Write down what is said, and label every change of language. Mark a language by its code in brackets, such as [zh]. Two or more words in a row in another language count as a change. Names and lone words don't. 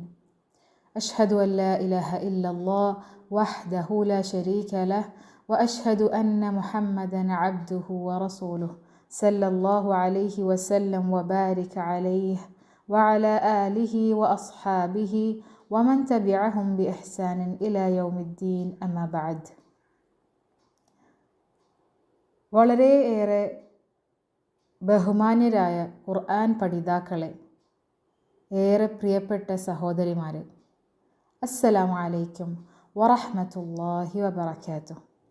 [ar] أشهد أن لا إله إلا الله وحده لا شريك له وأشهد أن محمدا عبده ورسوله صلى الله عليه وسلم وبارك عليه وعلى آله وأصحابه ومن تبعهم بإحسان إلى يوم الدين. أما بعد. [ml] വളരെയേറെ ബഹുമാന്യരായ ഖുർആൻ പഠിതാക്കളെ, ഏറെ പ്രിയപ്പെട്ട സഹോദരിമാരെ, [ar] السلام عليكم ورحمة الله وبركاته.